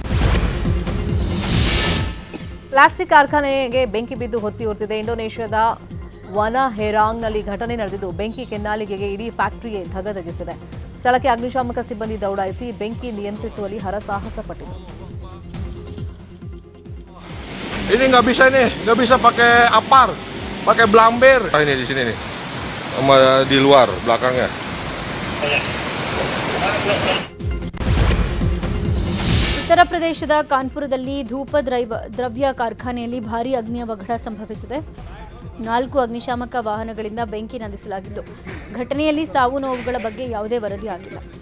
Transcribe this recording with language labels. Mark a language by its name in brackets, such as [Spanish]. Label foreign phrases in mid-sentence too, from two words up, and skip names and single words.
[Kannada] ಪ್ಲಾಸ್ಟಿಕ್ ಕಾರ್ಖಾನೆಗೆ ಬೆಂಕಿ ಬಿದ್ದು ಹೊತ್ತಿ ಉರಿದಿದೆ. ಇಂಡೋನೇಷ್ಯಾದ ವನಹೆರಾಂಗ್ನಲ್ಲಿ ಘಟನೆ ನಡೆದಿದ್ದು ಬೆಂಕಿ ಕೆನ್ನಾಲಿಗೆಗೆ ಇಡೀ ಫ್ಯಾಕ್ಟರಿಯೇ ಧಗಧಗಿಸಿದೆ. ಸ್ಥಳಕ್ಕೆ ಅಗ್ನಿಶಾಮಕ ಸಿಬ್ಬಂದಿ ದೌಡಾಯಿಸಿ ಬೆಂಕಿ ನಿಯಂತ್ರಿಸುವಲ್ಲಿ ಹರಸಾಹಸ ಪಟ್ಟಿತು. [Indonesian] Ini nggak bisa nih, nggak bisa pakai apar, pakai blamber. Ini di sini nih, sama di luar belakangnya. [Kannada] ಉತ್ತರ ಪ್ರದೇಶದ ಕಾನ್ಪುರದಲ್ಲಿ ಧೂಪ ದ್ರವ್ಯ ಕಾರ್ಖಾನೆಯಲ್ಲಿ ಭಾರೀ ಅಗ್ನಿ ಅವಘಡ ಸಂಭವಿಸಿದೆ. 4 ಅಗ್ನಿಶಾಮಕ ವಾಹನಗಳಿಂದ ಬೆಂಕಿ ನಂದಿಸಲಾಗಿದ್ದು ಘಟನೆಯಲ್ಲಿ ಸಾವು ನೋವುಗಳ ಬಗ್ಗೆ ಯಾವುದೇ ವರದಿ ಆಗಿಲ್ಲ.